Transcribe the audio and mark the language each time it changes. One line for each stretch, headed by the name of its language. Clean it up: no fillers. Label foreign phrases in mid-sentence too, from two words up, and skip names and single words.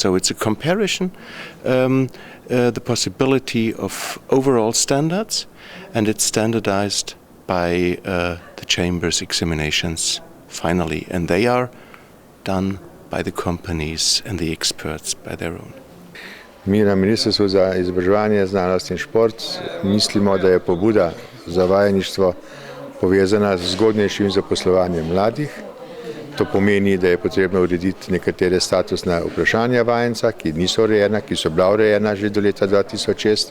English: So it's a comparison, the possibility of overall standards, and it's standardized by the Chamber's examinations finally, and they are done by the companies and the experts by their own.
Slovenian: Mi na Ministrstvu za izobraževanje, znanost in šport mislimo, da je pobuda za vajeništvo povezana z zgodnejšim zaposlovanjem mladih. To pomeni, da je potrebno urediti nekatere statusna vprašanja vajenca, ki niso urejena, ki so bila urejena že do leta 2006.